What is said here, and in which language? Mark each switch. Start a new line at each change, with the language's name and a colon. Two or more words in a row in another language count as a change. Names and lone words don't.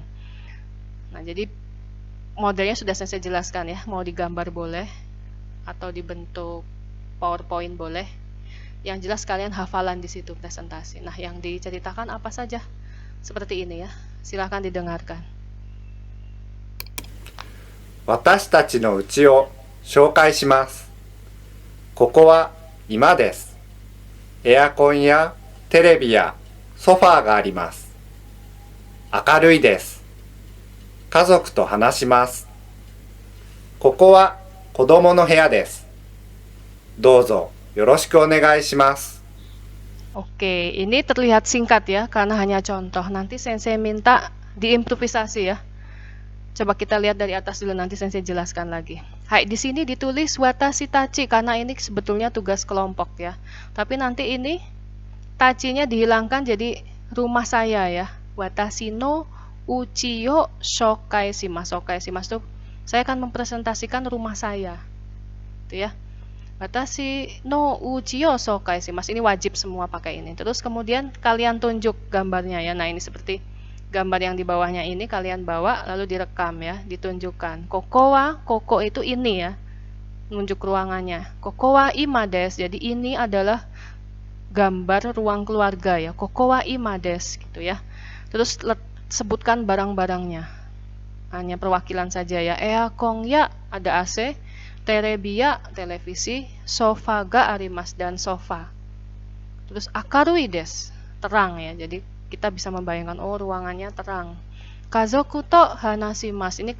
Indonesian: Nah, jadi modelnya sudah saya jelaskan ya, mau digambar boleh atau dibentuk PowerPoint boleh. Yang jelas kalian hafalan di situ presentasi. Nah, yang diceritakan apa saja? Seperti ini ya. Silakan didengarkan.
Japanese: 私たちの家を紹介します。ここは居間です。エアコンやテレビやソファーがあります。明るいです。家族と話します。ここは子供の部屋です。どうぞよろしくお願いします。
Indonesian: Oke, ini terlihat singkat ya, karena hanya contoh. Nanti sensei minta diimprovisasi ya. Coba kita lihat dari atas dulu, nanti sensei jelaskan lagi. Hai, di sini ditulis
Japanese: 私たち
Indonesian: karena ini sebetulnya tugas kelompok ya. Tapi nanti ini tachinya dihilangkan jadi rumah saya ya.
Japanese: 私の家よ紹介します. 紹介します,
Indonesian: saya akan mempresentasikan rumah saya. Itu ya.
Japanese: 私の家よ紹介します.
Indonesian: Ini wajib semua pakai ini. Terus kemudian kalian tunjuk gambarnya ya. Nah, ini seperti gambar yang di bawahnya ini kalian bawa lalu direkam ya, ditunjukkan. Koko itu ini ya, menunjuk ruangannya.
Japanese: ここは居間です,
Indonesian: jadi ini adalah gambar ruang keluarga ya.
Japanese: ここは居間です gitu ya.
Indonesian: Terus sebutkan barang-barangnya. Hanya perwakilan saja ya. Eakon ya, ada AC. Terebi ya, televisi.
Japanese: ソファーがあります, dan sofa. Terus 明るいです,
Indonesian: terang ya. Jadi kita bisa membayangkan, oh ruangannya terang.
Japanese: 家族と話します.
Indonesian: Ini